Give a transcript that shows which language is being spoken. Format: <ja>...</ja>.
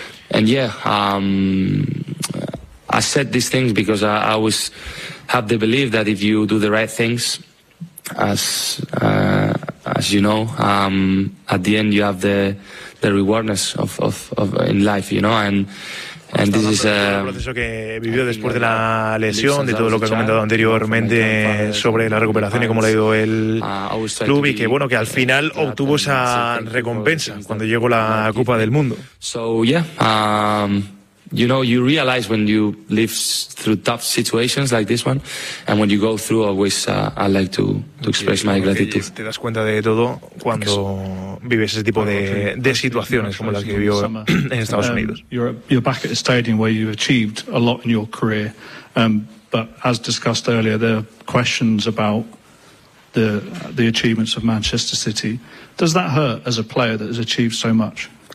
<en>And I said these things because I always have the belief that if you do the right things, as you know, at the end you have the rewardness of in life, you know, and this is</en> <es>proceso que vivió después de la lesión, de todo lo que he comentado anteriormente sobre la recuperación y cómo le ha ido el club, y que bueno, que al final obtuvo esa recompensa cuando llegó la Copa del Mundo.</es> <en>So yeah, you know, you realize when you live through tough situations like this one, and when you go through, always I like to express my gratitude.</en> <es>Te das cuenta de todo cuando vives ese tipo de situaciones como las que vivió en Estados Unidos.</es> <en>You're back at a stadium where you've achieved a lot in your career, but as discussed earlier, there are questions about the achievements of Manchester City. Does that hurt as a player that has achieved so much?</en>